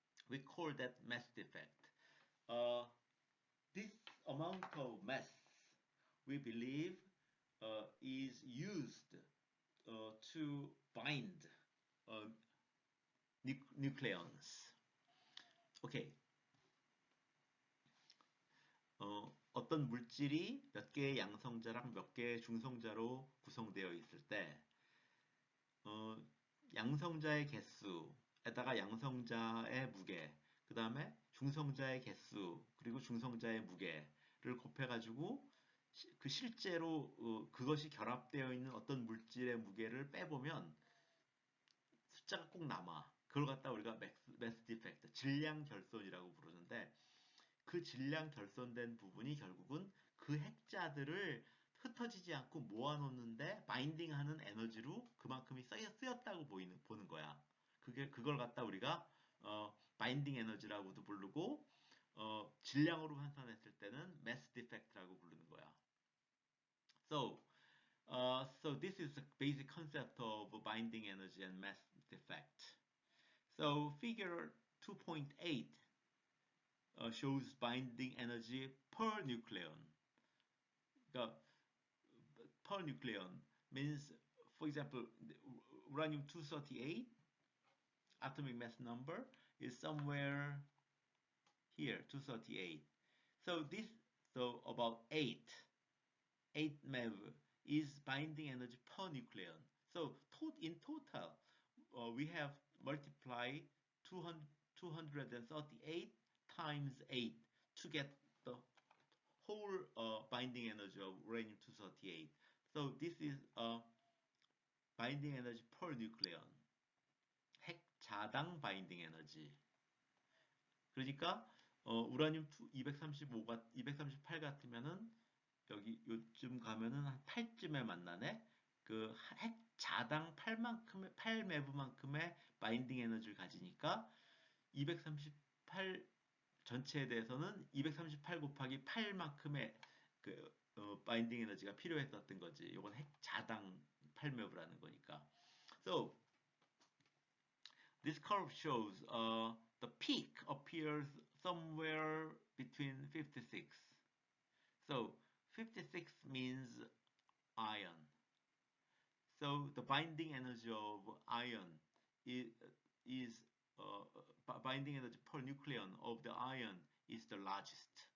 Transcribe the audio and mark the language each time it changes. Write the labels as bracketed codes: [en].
[en] We call that mass defect. This amount of mass, we believe, is used to bind nucleons. Okay. [ko] 어떤 물질이 몇 개의 양성자랑 몇 개의 중성자로 구성되어 있을 때 양성자의 개수에다가 양성자의 무게, 그 다음에 중성자의 개수, 그리고 중성자의 무게를 곱해가지고 그 실제로 그것이 결합되어 있는 어떤 물질의 무게를 빼보면 숫자가 꼭 남아. 그걸 갖다 우리가 mass defect, 질량 결손이라고 부르는데, 그 질량 결손된 부분이 결국은 그 핵자들을 흩어지지 않고 모아놓는데 바인딩하는 에너지로 그만큼이 쓰였다고 보는 거야. 그걸 갖다 우리가 바인딩 에너지라고도 부르고 질량으로 환산했을 때는 mass defect라고 부르는 거야. [en] So this is the basic concept of binding energy and mass defect. So figure 2.8 shows binding energy per nucleon. Per nucleon means, for example, uranium-238 atomic mass number is somewhere here, 238. So about 8 MeV is binding energy per nucleon. So in total, we have multiplied 238 times 8 to get the whole binding energy of uranium-238. So this is binding energy per nucleon. [ko] 핵자당 binding energy. 그러니까 우라늄 238 같으면은 여기 요쯤 가면은 한 8쯤에 만나네. 그 핵자당 8매브만큼의 바인딩 에너지를 가지니까 238 전체에 대해서는 238 곱하기 8만큼의 그 바인딩 에너지가 필요했었던 거지. 이건 핵자당 8매브라는 거니까. [en] So this curve shows the peak appears somewhere between 56. So 56 means iron. So the binding energy of iron is binding energy per nucleon of the iron is the largest.